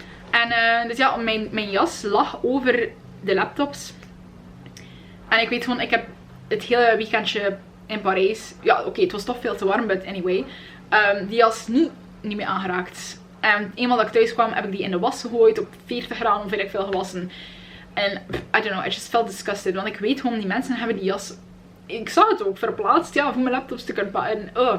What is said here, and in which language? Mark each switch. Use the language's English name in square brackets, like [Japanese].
[Dutch] En dus ja, mijn jas lag over de laptops. En ik weet gewoon, ik heb het hele weekendje in Parijs, ja oké, het was toch veel te warm, [English] but anyway, [Dutch] die jas niet meer aangeraakt. En eenmaal dat ik thuis kwam, heb ik die in de was gegooid, op 40 graden, of weet ik veel, gewassen. [English] En I don't know, I just felt disgusted. [Dutch] Want ik weet gewoon, die mensen hebben die jas, ik zag het ook, verplaatst, ja, voor mijn laptops te kunnen pakken.